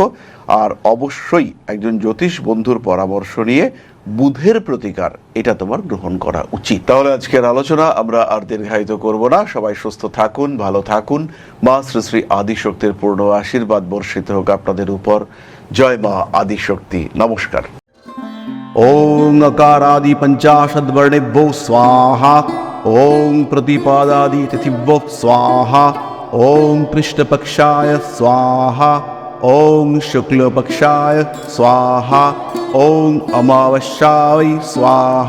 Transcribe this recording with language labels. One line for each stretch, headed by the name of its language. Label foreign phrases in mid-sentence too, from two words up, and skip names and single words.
Bangla: আর অবশ্যই একজন জ্যোতিষ বন্ধুর পরামর্শ নিয়ে বুধের প্রতিকার, এটা তোমার গ্রহণ করা উচিত। তাহলে আজকের আলোচনা আমরা আর দীর্ঘায়িত করব না। সবাই সুস্থ থাকুন, ভালো থাকুন। মা শ্রী শ্রী আদিশক্তির পূর্ণ আশীর্বাদ বর্ষিত হোক আপনাদের উপর। জয় মা আদিশক্তি। নমস্কার।
Sanskrit: ओं अकारादि पंचाशद वर्णेभ्यो स्वाहा। ओं प्रतिपादादि तिथिभ्यो स्वाहा। ओं कृष्णपक्षाय स्वाहा। ओं शुक्लपक्षाय स्वाहा। ओं अमावस्याय स्वाहा।